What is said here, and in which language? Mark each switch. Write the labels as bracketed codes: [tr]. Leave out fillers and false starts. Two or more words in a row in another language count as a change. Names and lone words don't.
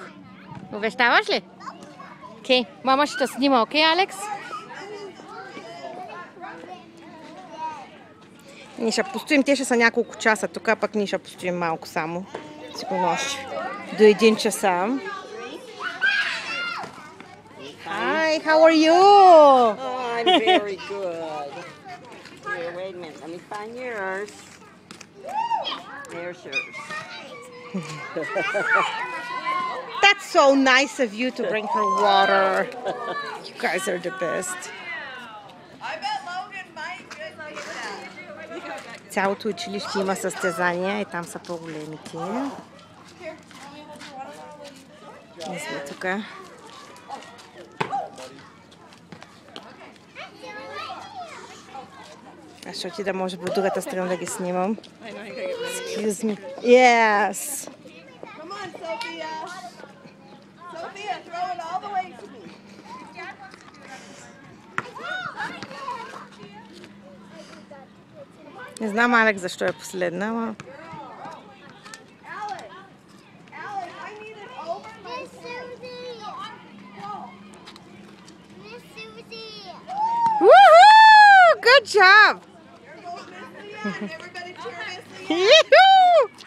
[bg] Обещаваш ли? Окей, мама ще снима, окей, Алекс? Ние ще постоим, те ще са няколко часа тук, пък ние ще постоим малко само. Сигурно още до 1 часа. [en] Hi, how are you? Oh, I'm very good. Here, wait a minute. Let me find yours. There's yours. That's so nice of you to bring her water. You guys are the best. I bet Logan might just like that. [bg] Цялото училище има състезания и там са по-големите. Ние сме тук. Аз ще отида, може би, от другата страна да ги снимам. [en] Excuse me. Yes. Come on, Sophia. Sophia, throw it all the way to me. [bg] Не знам, Алекс, защо е последна, ама... [en] Alex, Alex, I need it over my Miss Susie! Miss Susie! Woohoo! Good job! Here goes Miss Leanne. Everybody cheer Miss Leanne. Yoo-hoo!